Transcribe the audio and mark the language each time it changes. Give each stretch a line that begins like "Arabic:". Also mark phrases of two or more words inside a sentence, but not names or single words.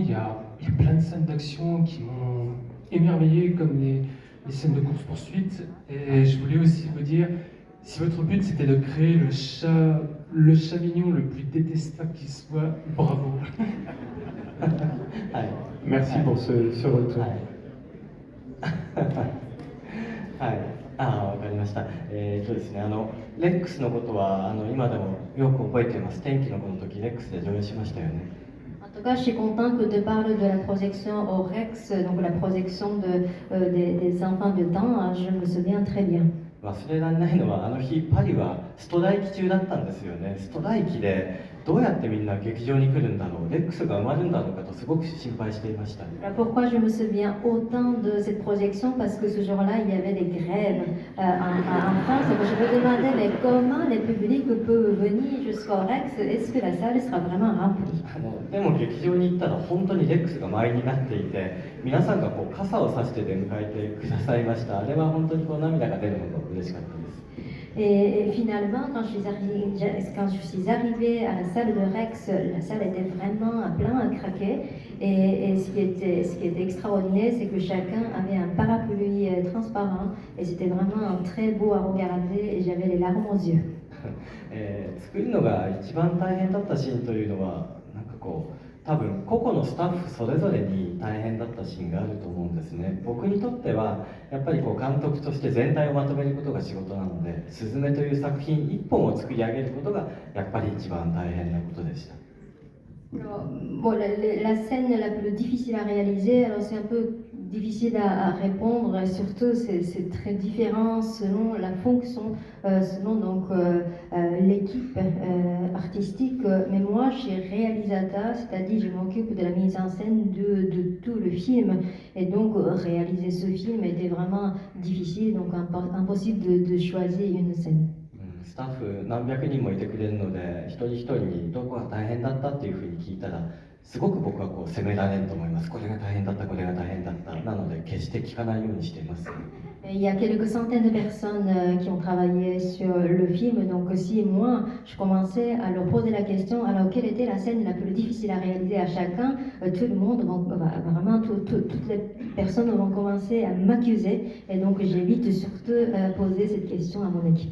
French: Il y a plein de scènes d'action qui m'ont émerveillé comme les scènes de course-poursuite et je voulais aussi vous dire si votre but c'était de créer le chat mignon le plus détestable qui soit, bravo. Merci pour ce retour.
Japanese: はい、わかりました。ですね、レックスのことは今でもよく覚えています。天気の子の時レックスで上映しましたよね。
French: En tout cas, je suis contente que tu parles de la projection au Rex, donc la projection des enfants de temps, je me souviens très bien.
Japanese: 忘れられないのは日パリはストライキ中だったんですよね。ストライキでどうやってみんな劇場に来るんだろう、レックスが埋まるんだろうかとすごく心配していました。
French: Pourquoi je me souviens autant de cette projection? Parce que ce jour-là, il y avait des grèves en France. Donc je me demandais mais comment les publics peuvent venir jusqu'au Rex? Est-ce que la salle sera vraiment remplie?
Japanese: でも劇場に行ったら本当にレックスが満員になっていて皆さんが傘を差して出迎えてくださいました。あれは本当に涙が出るのが嬉しかったです。
French: Et finalement, quand je suis arrivée à la salle de Rex, la salle était vraiment à plein à craquer. Et ce qui était extraordinaire, c'est que chacun avait un parapluie transparent. Et c'était vraiment très beau à regarder et j'avais les larmes aux yeux.
Japanese: 作るのが一番大変だったシーンというのは多分個々のスタッフそれぞれに大変だったシーンがあると思うんですね。僕にとってはやっぱり監督として全体をまとめることが仕事なので「すずめ」という作品一本を作り上げることがやっぱり一番大変なことでした。
French: Bon, la scène la plus difficile à réaliser, alors c'est un peu difficile à répondre, et surtout c'est très différent selon la fonction, selon donc l'équipe artistique. Mais moi, je suis réalisateur, c'est-à-dire je m'occupe de la mise en scène de tout le film, et donc réaliser ce film était vraiment difficile, donc impossible de choisir une scène.
Japanese: スタッフ何百人もいてくれるので一人一人にどこが大変だったっていうふうに聞いたらすごく僕はこう責められると思います。これが大変だった、これが大変だった。なので決して聞かないようにしています。
French: Il y a quelques centaines de personnes qui ont travaillé sur le film, donc si moi je commençais à leur poser la question, alors quelle était la scène la plus difficile à réaliser à chacun, tout le monde, vraiment toutes les personnes vont commencer à m'accuser, et donc j'évite surtout poser cette question à mon équipe.